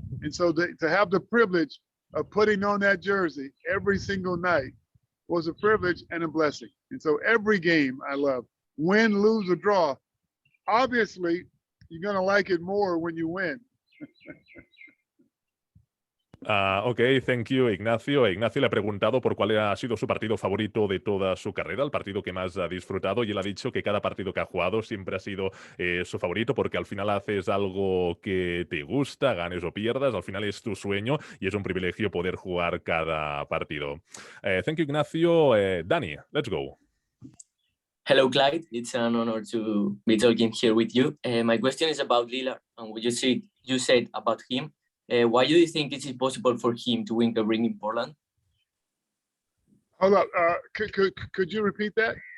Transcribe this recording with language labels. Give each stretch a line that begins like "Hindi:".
English: And so to have the privilege of putting on that jersey every single night was a privilege and a blessing. And so every game I love, win, lose, or draw. Obviously, you're going to like it more when you win. Ok, thank you, Ignacio.
Spanish: Ignacio le ha preguntado por cuál ha sido su partido favorito de toda su carrera, el partido que más ha disfrutado, y él ha dicho que cada partido que ha jugado siempre ha sido su favorito porque al final haces algo que te gusta, ganes o pierdas, al final es tu sueño y es un privilegio poder jugar cada partido.
English: Thank you, Ignacio. Danny, let's go. Hello, Clyde. It's an honor to be talking here with you. My question is about Lillard and what you said about him. Why do you think it's impossible for him to win the ring in Portland? Hold up. Could you repeat that?